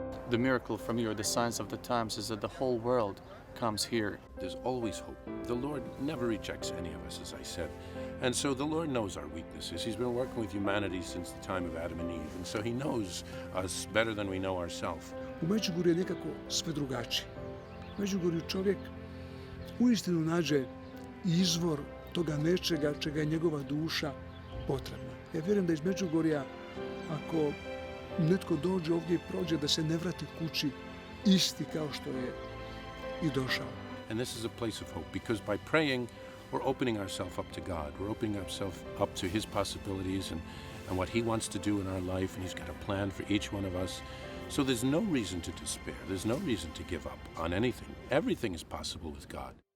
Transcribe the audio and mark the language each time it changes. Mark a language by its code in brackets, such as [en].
[en] The miracle from you, or the signs of the times, is that the whole world comes here. There's always hope. The Lord never rejects any of us, as I said. And so the Lord knows our weaknesses. He's been working with humanity since the time of Adam and Eve. And so he knows us better than we know ourselves. [hr] U Medjugorju je nekako sve drugačije. U Medjugorju čovjek uistinu nađe izvor toga nečega čega je njegova duša potrebna. Ja vjerujem da iz Medjugorja, ako netko dođe ovdje i prođe, da se ne vrati kući isti kao što je i došao. [en] And this is a place of hope, because by praying, we're opening ourselves up to God. We're opening ourselves up to his possibilities and what he wants to do in our life, and he's got a plan for each one of us. So there's no reason to despair. There's no reason to give up on anything. Everything is possible with God.